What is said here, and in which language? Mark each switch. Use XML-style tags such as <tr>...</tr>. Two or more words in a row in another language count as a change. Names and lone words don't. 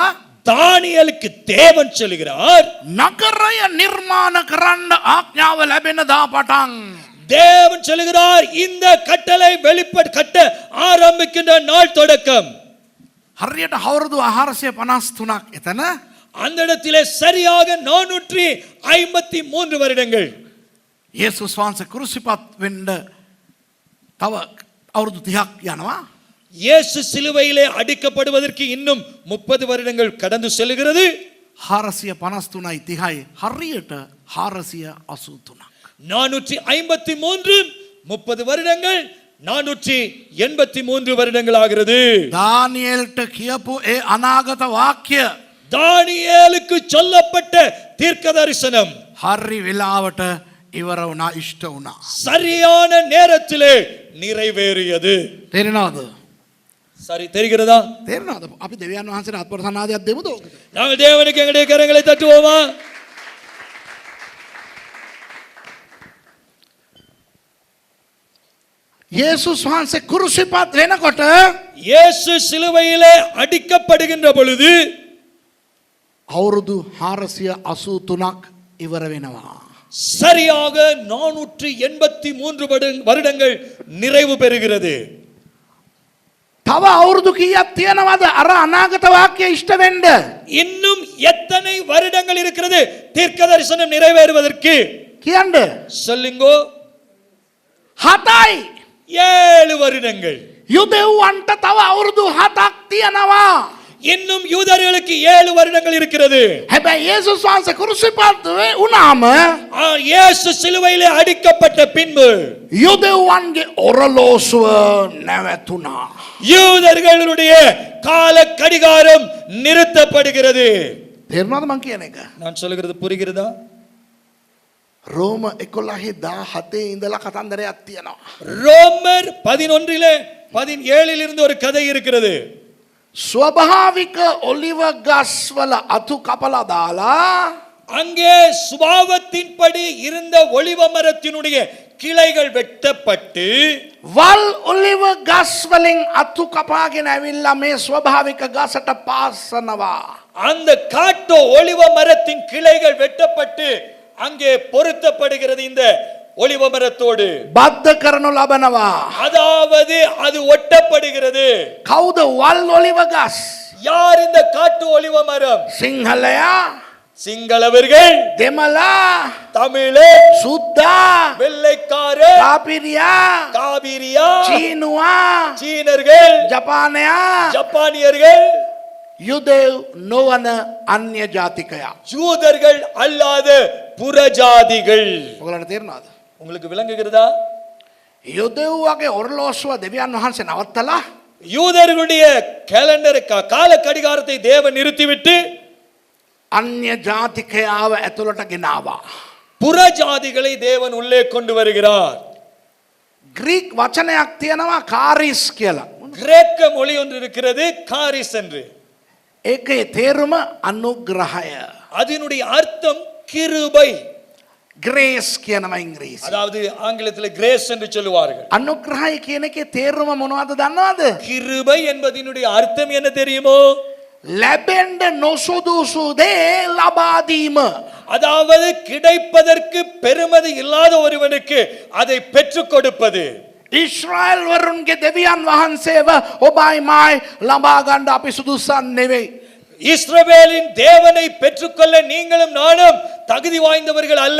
<ta>தானியேலுக்கு தேவன் சொல்கிறார்,</ta> <si>නගරය නිර්මාණ කරන්න ආඥාව ලැබෙන දා පටන්</si> <ta>தேவன் சொல்கிறார் இந்த கட்டளை வெளிப்பட கட்ட ஆரம்பிக்கின்ற நாள் தொடக்கம்.</ta> <si>හරියට අවුරුදු 453ක් එතන</si> <ta>அந்த இடத்திலே சரியாக 453 வருடங்கள்.</ta> <si>යේසුස් වහන්සේ කුරුසිපත් වෙන්න තව අවුරුදු 30ක් යනවා.</si> <ta>இயேசு சிலுவையிலே அடிக்கப்படுவதற்கு இன்னும் 30 வருடங்கள் கடந்து செல்கிறது.</ta> <si>453යි 30යි හරියට 483ක්.</si> <ta>453 30 வருடங்கள் 483 வருடங்கள் ஆகிறது.</ta> <si>දානියෙල්ට කියපු ඒ අනාගත වාක්‍ය</si> <ta>தானியேலுக்கு சொல்லப்பட்ட தீர்க்க தரிசனம்</ta> <si>හරි වෙලාවට ඉවර වුණා, ඉෂ්ට වුණා.</si> <ta>சரியான நேரத்திலே நிறைவேறியது.</ta> <si>තේරෙනවද?</si> <ta>சரி, தெரிகிறதா?</ta> <si>තේරෙනවද? අපි දෙවියන් වහන්සේට අත්පොරසනාදයක් දෙමුද ඕකට?</si> <ta>நாங்கள் தேவனுக்கு எங்களுடைய கரங்களை தட்டுவோமா?</ta> <si>යේසුස් වහන්සේ කුරුසිපත් වෙනකොට</si> <ta>இயேசு சிலுவையிலே அடிக்கப்படுகின்ற பொழுது</ta> <si>අවුරුදු 483ක් ඉවර වෙනවා.</si> <ta>சரியாக 483 வருடங்கள் நிறைவு பெறுகிறது.</ta> <si>තව අවුරුදු කීයක් තියෙනවද අර අනාගත වාක්‍ය ඉෂ්ට වෙන්න?</si> <ta>இன்னும் எத்தனை வருடங்கள் இருக்கிறது தீர்க்க தரிசனம் நிறைவேறுவதற்கு?</ta> <si>කියන්න.</si> <ta>சொல்லுங்கோ.</ta> <si>7යි.</si> <ta>7 வருடங்கள்.</ta> <si>යුදෙව්වන්ට තව අවුරුදු 7ක් තියෙනවා.</si> <ta>இன்னும் யூதர்களுக்கு 7 வருடங்கள் இருக்கிறது.</ta> <si>හැබැයි යේසුස් වහන්සේ කුරුසිපත් වුණාම</si> <ta>இயேசு சிலுவையிலே அடிக்கப்பட்ட பின்பு</ta> <si>යුදෙව්වන්ගේ ඔරලෝසුව නැවතුණා.</si> <ta>யூதர்களுடைய கால கடிகாரம் நிறுத்தப்படுகிறது.</ta> <si>තේරුණාද මං කියන එක?</si> <ta>நான் சொல்லுகிறது புரிகிறதா?</ta> <si>රෝම 11:17 ඉඳලා කතන්දරයක් තියෙනවා.</si> <ta>ரோமர் 11 17 இருந்து ஒரு கதை இருக்கிறது.</ta> <si>ස්වභාවික ඔලිව ගස්වල අතු කපලා දාලා</si> <ta>அங்கே சுபாவத்தின்படி இருந்த ஒலிவ மரத்தினுடைய கிளைகள் வெட்டப்பட்டு</ta> <si>වල් ඔලිව ගස් වලින් අතු කපාගෙන ඇවිල්ලා මේ ස්වභාවික ගසට පාසනවා.</si> <ta>அந்த காட்டு ஒலிவ மரத்தின் கிளைகள் வெட்டப்பட்டு அங்கே பொருத்தப்படுகிறது. இந்த ஒலிவ மரத்தோடு</ta> <si>බද්ධ කරනු ලබනවා.</si> <ta>அதாவது அது ஒட்டப்படுகிறது.</ta> <si>කවුද වල් ඔලිව ගස්?</si> <ta>யார் இந்த காட்டு ஒலிவ மரம்?</ta> <si>සිංහලයා,</si> <ta>சிங்களவர்கள்,</ta> <si>දෙමළා,</si> <ta>தமிழர்,</ta> <si>සුද්දා,</si> <ta>வெள்ளைக்காரர்,</ta> <si>කාපිරියා,</si> <ta>காபிரியா,</ta> <si>චීනුවා,</si> <ta>சீனர்கள்,</ta> <si>ජපානයා,</si> <ta>ஜப்பானியர்கள்,</ta> <si>යුදෙව් නොවන අන්‍ය ජාතිකයා.</si> <ta>யூதர்கள் அல்லாத புறஜாதிகள்.</ta> <si>ඔයගලන්ට තේරෙනවද?</si> <ta>உங்களுக்கு விளங்குகிறதா?</ta> <si>යුදෙව් වගේ ඔරලෝසුව දෙවියන් වහන්සේ නවත්තලා</si> <ta>யூதர்களுடைய கேலண்டர் கால கடிகாரத்தை தேவன் நிறுத்திவிட்டு</ta> <si>අන්‍ය ජාතිකයාව ඇතුළට ගෙනාවා.</si> <ta>புற ஜாதிகளை தேவன் உள்ளே கொண்டு வருகிறார்.</ta> <si>ග්‍රීක් වචනයක් තියෙනවා කාරිස් කියලා.</si> <ta>கிரேக்க மொழி ஒன்று இருக்கிறது காரிஸ் என்று.</ta> <si>ඒකේ තේරුම අනුග්‍රහය.</si> <ta>அதனுடைய அர்த்தம் கிருபை.</ta> <si>ග්‍රේස් කියනවා ඉංග්‍රීසි.</si> <ta>அதாவது ஆங்கிலத்தில் கிரேஸ் என்று சொல்லுவார்கள்.</ta> <si>අනුග්‍රහය කියන එකේ තේරුම මොනවද දන්නවද?</si> <ta>கிருபை என்பதனுடைய அர்த்தம் என்ன தெரியுமோ?</ta> <si>ලැබෙන්න නොසුදුසු දේ ලබා දීම.</si> <ta>அதாவது கிடைப்பதற்கு பெருமதி இல்லாத ஒருவனுக்கு அதை பெற்றுக் கொடுப்பது.</ta> <si>ඊශ්‍රායල් වරුන්ගේ දෙවියන් වහන්සේව ඔබයි මයි ලබා ගන්න අපි සුදුසන් නෙවෙයි.</si> <ta>இஸ்ரவேலின் தேவனை பெற்றுக்கொள்ள நீங்களும் நானும் தகுதி வாய்ந்தவர்கள் அல்ல.</ta>